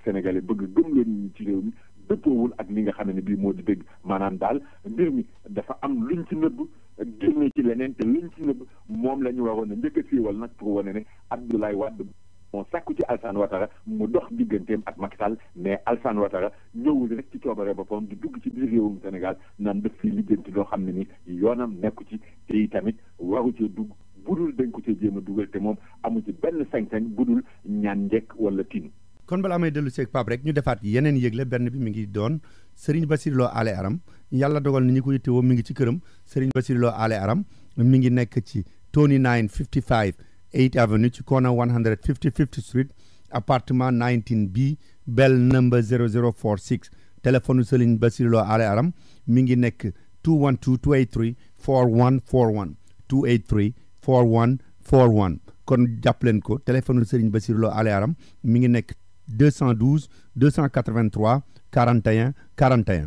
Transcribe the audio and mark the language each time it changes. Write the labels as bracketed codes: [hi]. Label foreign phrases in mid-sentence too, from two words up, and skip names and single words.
[wo] sénégalais bëgg gëmloo nit ñi ci réew mi dëppoowul ak li nga xam ne bii moo di dëgg maanaam daal mbir mi dafa am luñ ci nëbb génne ci leneen te luñ ci nëbb moom la ñu waroon a njëkk a siiwal nag pour wane ne Abdoulaye Wade moo sàkku ci Alassane Ouattara mu dox digganteem ak Macky Sall mais Alassane Ouattara ñëwul rek ci coobare boppam di dugg ci biir réewum Sénégal naan def fii lijjanti loo xam ne ni yoonam nekku ci te i tamit waru cee dugg budul dañ ko cee jéem a dugal te moom amu ci benn sañ-sañ budul ñaan njekk wala tin kon balaa may dellu seeg Pape rek ñu defaat yeneen yëgle benn bi mi ngi doon Serigne Bassirou Lo Ale Aram yàlla dogal ni ñu ko yittewoo mi ngi ci këram Serigne Bassirou Lo Ale Aram mi ngi nekk ci 2955 8th Avenue ci corner 155th Street appartement 19B [en] bell number [wo] 0046 téléphone Serigne Bassirou Lo Ale Aram mi ngi nekk 212 283 4141 283 4141 kon jàpp leen ko téléphone Serigne Bassirou Lo Ale Aram mi ngi nekk 212 283 41 41.